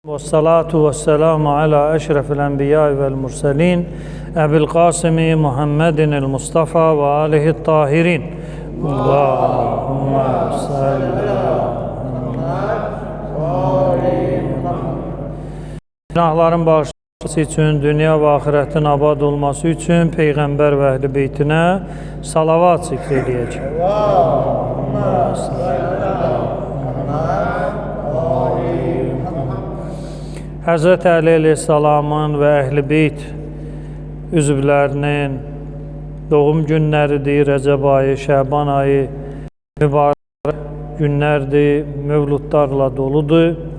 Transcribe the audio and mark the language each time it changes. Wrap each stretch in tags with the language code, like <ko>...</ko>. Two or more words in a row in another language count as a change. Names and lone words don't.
<ar>والصلاة والسلام على أشرف الأنبياء والمرسلين أبي القاسم محمد المصطفى وآله الطاهرين. اللهم صل</ar> <tr>Günahların bağışlanması için, dünya ve ahiretin abad olması için Peygamber ve Ehl-i Beytine salavat zikrediyecek.</tr> <ar>اللهم صل</ar> <az>Həzrət Əli əleyhissalamın və Əhl-i Beyt üzvlərinin doğum günləridir, Rəcəb ayı, Şəban ayı mübarək günlərdir, mövludlarla doludur.</az>